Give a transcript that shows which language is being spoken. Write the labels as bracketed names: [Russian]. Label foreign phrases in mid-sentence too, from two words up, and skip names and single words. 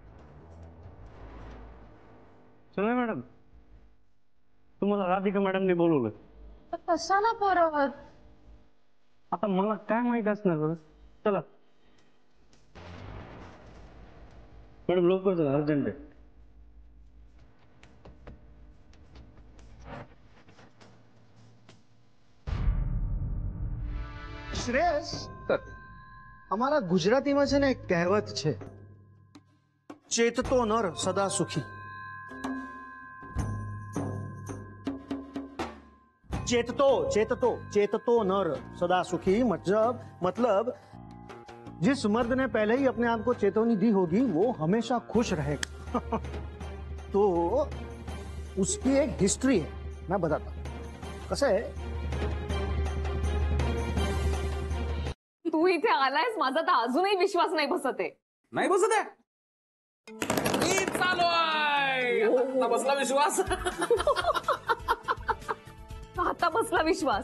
[Marathi] चला मॅडम, तुम्हाला राधिका मॅडमने बोलवलं. कशाला परत? आता मला काय माहित असणार बरं? चला मॅडम, लवकर चला, अर्जंट आहे. [Gujarati] શ્રેયસ અમારા ગુજરાતીમાં છે ને એક કહેવત છે, ચેતતો નર સદા સુખી. ચેતતો ચેતતો ચેતતો નર સદા સુખી. [Hindi] मतलब जिस मर्द ने पहले ही अपने आप को चेतावनी दी होगी वो हमेशा खुश रहेगा. तो उसकी एक हिस्ट्री है, मैं बताता हूं. [Marathi] कसं आहे, तू इथे आलायस, माझा तर अजूनही विश्वास नाही बसत आहे. नाही बसत आहे? मी चालू आहे. आता बसला विश्वास. आता बसला विश्वास.